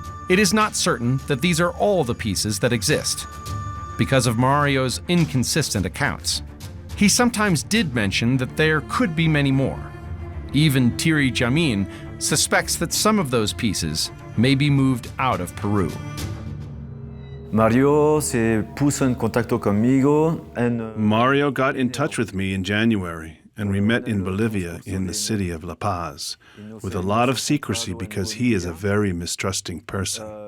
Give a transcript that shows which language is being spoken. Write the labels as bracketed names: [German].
[English] It is not certain that these are all the pieces that exist, because of Mario's inconsistent accounts. He sometimes did mention that there could be many more. Even Thierry Jamin suspects that some of those pieces may be moved out of Peru. [Spanish] Mario se puso en contacto conmigo and [English] Mario got in touch with me in January, and we met in Bolivia in the city of La Paz, with a lot of secrecy because he is a very mistrusting person.